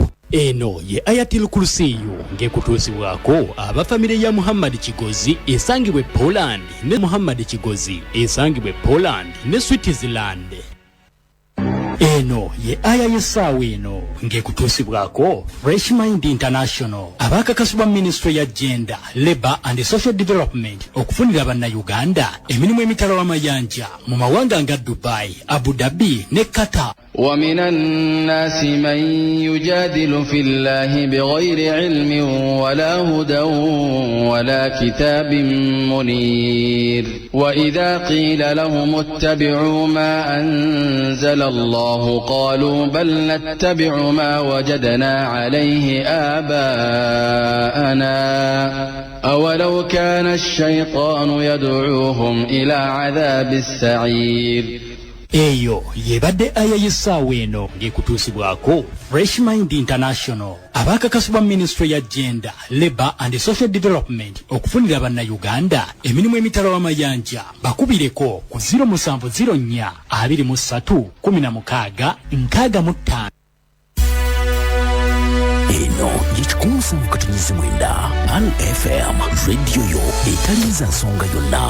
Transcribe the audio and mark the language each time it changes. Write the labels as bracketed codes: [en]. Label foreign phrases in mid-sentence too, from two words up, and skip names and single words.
[lg] Eno ye Ayatil Kursiyu ngekutuusibwako abafamile ya Muhammad Kigozi esangibwe Poland ne Muhammad Kigozi esangibwe Poland ne Switzerland. Eno ye aya yesawe eno ngekutuusibwako Fresh Mind International abakakasibwa Ministry ya Gender, Labour and Social Development okufunira Bannayuganda emirimu emitala w'amayanja mu mawanga nga Dubai, Abu Dhabi ne Qatar. [ar] ومن الناس من يجادل في الله بغير علم ولا هدى ولا كتاب منير وإذا قيل لهم اتبعوا ما أنزل الله قالوا بل نتبع ما وجدنا عليه آباءنا أولو كان الشيطان يدعوهم إلى عذاب السعير [lg] eyo yebadde aya y'essaawa eno ng'ekutuusibwako Fresh Mind International abakakasibwa Ministry ya Gender, Labour and Social Development okufunira bannayuganda emirimu emitala w'amayanja bakubireko ku 0704 23 16 65. eno yekikuumusa mu katonyezi mwenda Pan FM radio yo etaliza nsonga yonna.